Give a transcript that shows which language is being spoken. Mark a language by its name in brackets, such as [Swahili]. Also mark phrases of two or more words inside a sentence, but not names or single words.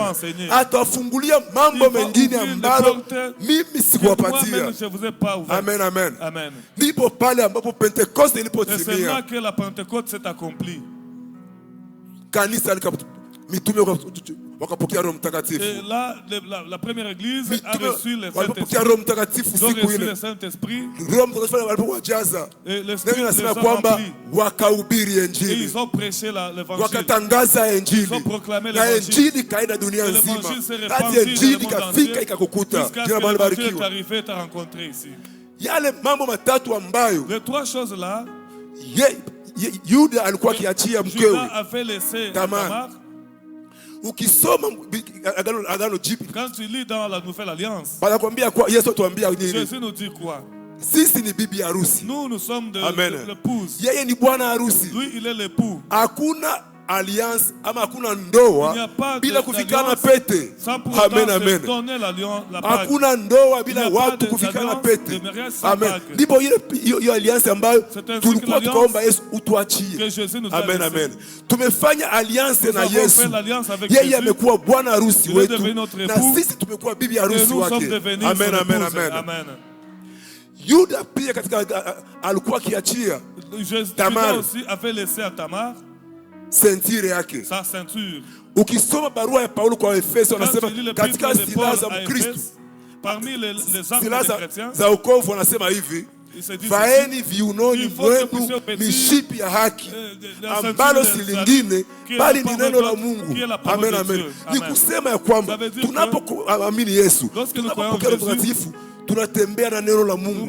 [Swahili] Atawafungulia mambo mengine ambayo mimi sikuwapatia. Amen, amen. Ndipo pale ambapo Pentekoste ilipotimia, kanisa mitume wakapokea Roho Mtakatifu. [French] Et là, la première église a reçu le Saint-Esprit. [Swahili] Roho Mtakatifu walipowajaza, neno nasema kwamba wakahubiri Injili, [French] ils ont prêché l'évangile, [Swahili] wakatangaza Injili, na Injili kaenda dunia nzima, hadi Injili kafika ikakukuta. Jina Bwana barikiwe. Yale mambo matatu ambayo [French] les trois choses là, [Swahili] Yuda alikuwa akiachia mkewe Tamar. Ukisoma Agano Jipya, [French] quand tu lis dans la Nouvelle Alliance, [Swahili] wanakuambia kwa Yesu atuambia nini? [French] Jésus nous dit quoi? [Swahili] Sisi ni bibi harusi. [French] Nous sommes de l'épouse. [Swahili] Yeye ni bwana harusi. [French] Lui, il est l'époux. [Swahili] Hakuna alliance ama hakuna ndoa bila kufikana pete. Amen, amen. Hakuna ndoa bila watu kufikana pete. Amen. Ndipo hiyo alliance ambayo tulikuwa tukaomba Yesu utuachie. Amen, amen. Tumefanya alliance na Yesu. Yeye amekuwa bwana harusi wetu na sisi tumekuwa bibi harusi wake. Amen, amen, amen. Yuda pia katika alikuwa akiachia Tamar ceinture yake. [French] Sa ceinture. [Swahili] Ukisoma barua ya Paulo kwa Efeso anasema katika silaha za Mkristo, [French] parmi les armes des chrétiens, [Swahili] za wokovu anasema hivi, vaeni viunoni mwenu mishipi ya haki ambalo si lingine bali ni neno la Mungu. Amen, amen. Ni kusema ya kwamba tunapoamini Yesu, tunapopokea Roho Mtakatifu, tunatembea na neno la Mungu.